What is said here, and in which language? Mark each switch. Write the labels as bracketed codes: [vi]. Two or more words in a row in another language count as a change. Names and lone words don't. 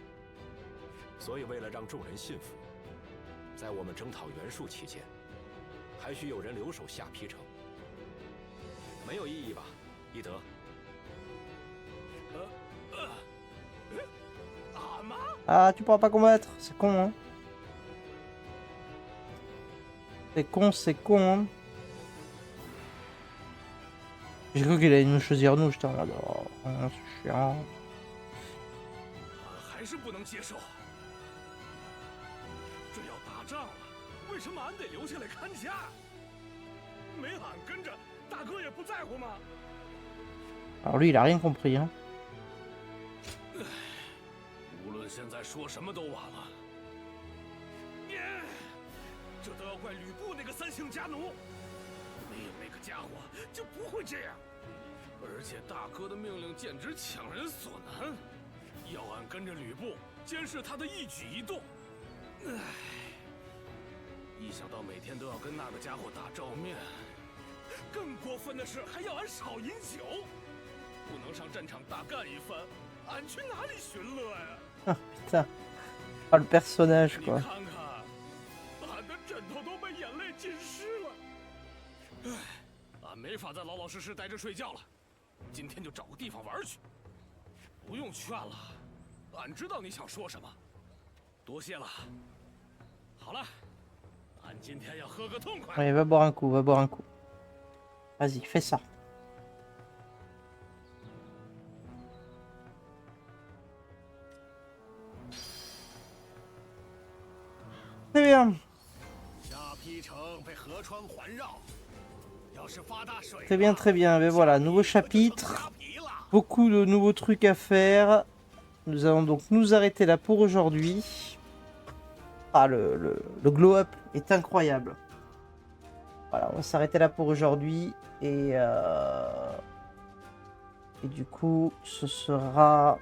[zh] 所以为了让众人信服，在我们征讨袁术期间，还需有人留守下邳城。没有异议吧，义德？俺妈。 [fr] Ah, tu pourras pas combattre, c'est con, hein. C'est con, c'est con, hein. J'ai cru qu'il allait nous choisir nous, j'étais en mode, oh, c'est chiant. [zh] 还是不能接受。这要打仗了，为什么俺得留下来看家？没俺跟着，大哥也不在乎吗？ [fr] Alors lui, il a rien compris, hein. [zh] 无论现在说什么都晚了。这都要怪吕布那个三姓家奴，没有那个家伙就不会这样。而且大哥的命令简直强人所难，要俺跟着吕布监视他的一举一动。唉，一想到每天都要跟那个家伙打照面，更过分的是还要俺少饮酒，不能上战场大干一番，俺去哪里寻乐呀？ [fr] Ah putain. Ah le personnage [zh] 你 [fr] quoi. [zh] 看看，俺的枕头都被眼泪浸湿了。唉，俺没法再老老实实待着睡觉了，今天就找个地方玩去。不用劝了，俺知道你想说什么。多谢了。好了，俺今天要喝个痛快。 [fr] Allez, va boire un coup, va boire un coup. Vas-y, fais ça. Très bien. [zh] 下邳城被河川环绕，要是发大水， [fr] Très bien, très bien. Mais voilà, nouveau chapitre. [zh] 扒皮了。 [fr] Beaucoup de nouveaux trucs à faire. Nous allons donc nous arrêter là pour aujourd'hui. Ah, le [en] glow up [fr] est incroyable. Voilà, on va s'arrêter là pour aujourd'hui. Et du coup, ce sera...